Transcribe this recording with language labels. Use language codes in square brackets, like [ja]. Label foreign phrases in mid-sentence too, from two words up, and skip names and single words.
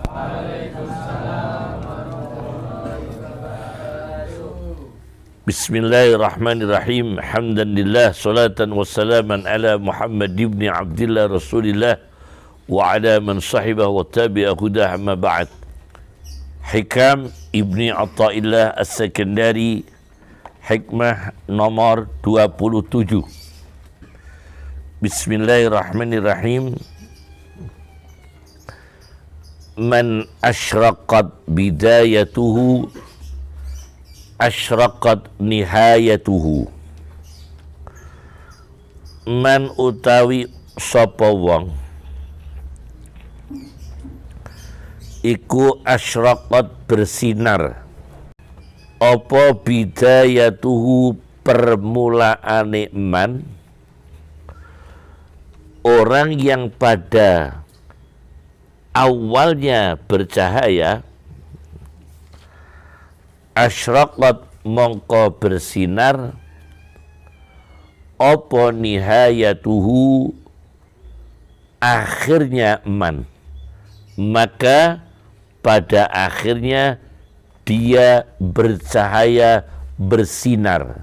[ar] Bismillahirrahmanirrahim. حمداً لله، صلاةً وسلاماً على محمد بن عبد الله رسول الله وعلى من صحبه وتبع هداه، أما بعد. [jv] Hikam Ibni Atta'illah As-Sakandari, hikmah nomor 27. [ar] بسم الله الرحمن الرحيم. من أشرقت بدايته أشرقت نهايته. [jv] Man utawi sapa wong iku asyraqat bersinar apa bidayatuhu permulaane man, [id] orang yang pada awalnya bercahaya, asyraqat mongko bersinar apa nihayatuhu akhirnya man, maka pada akhirnya dia bercahaya, bersinar.